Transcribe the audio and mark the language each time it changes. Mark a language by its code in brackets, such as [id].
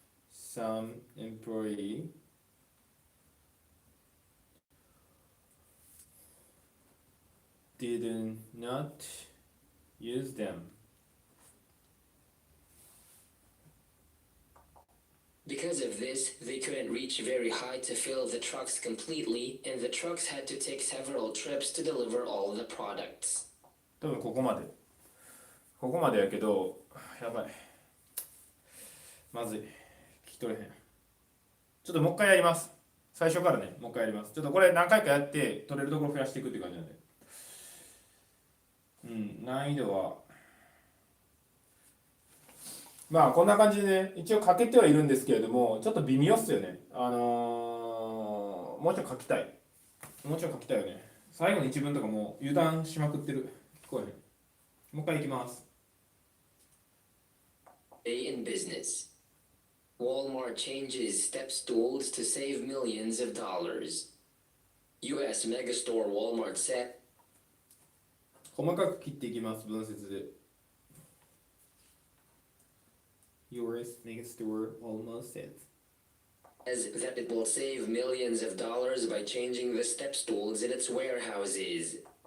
[en] some employee did not use them. Because of this, they couldn't reach very high to fill the trucks completely, and the trucks had to take several trips to deliver all the products. [ja] 多分ここまでやけど、やばい。まずい。聞き取れへん。ちょっともう一回やります。最初からね、もう一回やります。ちょっとこれ何回かやって取れるところ増やしていくって感じなんで。難易度はまあこんな感じでね、一応書けてはいるんですけれども、ちょっと微妙っすよね。もうちょい書きたい。もうちょい書きたいよね。最後の一文とかもう油断しまくってる。聞こえへん。もう一回いきます。 [en] Day in business. Walmart changes step stools to save millions of dollars. U.S. megastore Walmart said. [ja] 細かく切っていきます、文節で。 [en] US megastore Walmart says that it will save millions of dollars by changing the step stools in its warehouses.